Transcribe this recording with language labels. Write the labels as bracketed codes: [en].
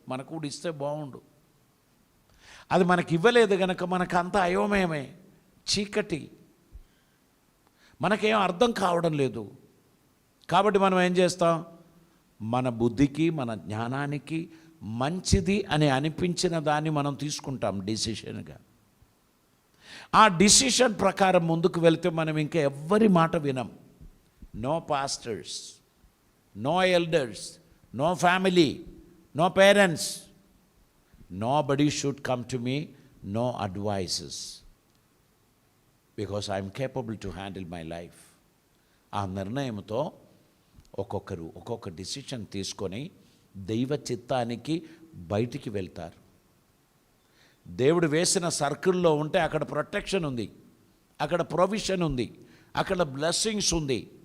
[te] మనకు కూడా ఇస్తే బాగుండు. అది మనకి ఇవ్వలేదు కనుక మనకంతా అయోమయమే, చీకటి, మనకేం అర్థం కావడం లేదు. కాబట్టి మనం ఏం చేస్తాం? మన బుద్ధికి మన జ్ఞానానికి మంచిది అని అనిపించిన దాన్ని మనం తీసుకుంటాం డిసిషన్గా. ఆ డిసిషన్ ప్రకారం ముందుకు వెళ్తే మనం ఇంకా ఎవ్వరి మాట వినం. [en] No pastors, no elders, no family, no parents, nobody should come to me, no advices, because I am capable to handle my life. [te] ఆ నిర్ణయంతో ఒక్కొక్కరు ఒక్కొక్క డిసిషన్ తీసుకొని దైవ చిత్తానికి బయటికి వెళ్తారు. దేవుడు వేసిన సర్కిల్లో ఉంటే అక్కడ ప్రొటెక్షన్ ఉంది, అక్కడ ప్రొవిషన్ ఉంది, అక్కడ బ్లెస్సింగ్స్ ఉంది.